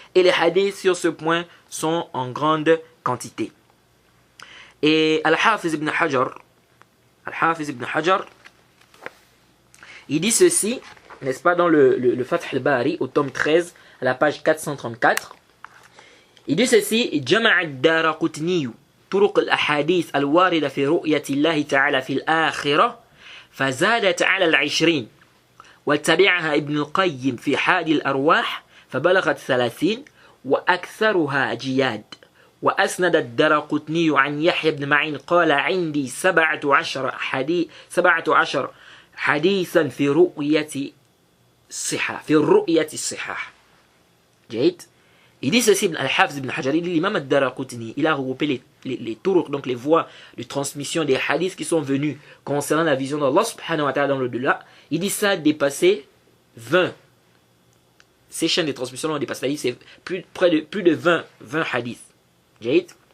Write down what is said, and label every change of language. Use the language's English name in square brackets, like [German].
[French] Et les hadiths sur ce point sont en grande quantité. Et Al-Hafiz ibn Hajar, il dit ceci, n'est-ce pas, dans le Fath al-Bari, au tome 13, à la page 434. Il dit ceci, [Arabic] جمع الدارقطني طرق الأحاديث الواردة في رؤية الله تعالى في الآخرة فزادت على 20 واتبعها ابن القيم في حادي الأرواح فبلغت 30 وأكثرها جياد. وأسند الدارقطني عن يحيى بن معين قال عندي 17 حديثا في رؤية الصحاح. جيد. [French] Il dit ceci, Al-Hafiz ibn Hajar, il dit l'imam al-Daraqutni, il a regroupé les turuq, donc les voies de transmission des hadiths qui sont venus concernant la vision d'Allah subhanahu wa ta'ala dans le-delà. Il dit ça a dépassé 20. Ces chaînes de transmission ont dépassé, c'est plus de 20 hadiths. Jade.